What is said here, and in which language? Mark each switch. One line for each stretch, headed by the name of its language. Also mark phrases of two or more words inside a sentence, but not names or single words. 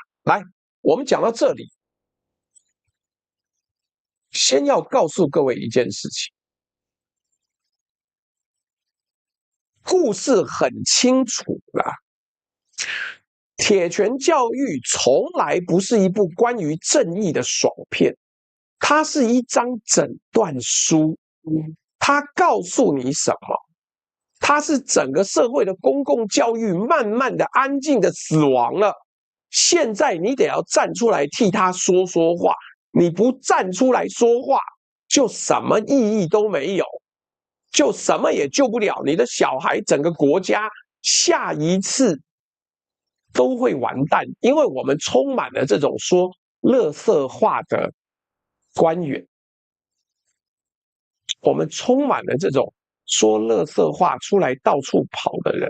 Chinese: 來，我們講到這裡，先要告訴各位一件事情，故事很清楚啦。鐵拳教育從來不是一部關於正義的爽片，它是一張診斷書。它告訴你什麼？它是整個社會的公共教育慢慢的、安靜的死亡了。現在你得要站出來替他說說話，你不站出來說話，就什麼意義都沒有，就什麼也救不了。你的小孩、整個國家下一次都會完蛋，因為我們充滿了這種說垃圾話的官員，我們充滿了這種說垃圾話出來到處跑的人。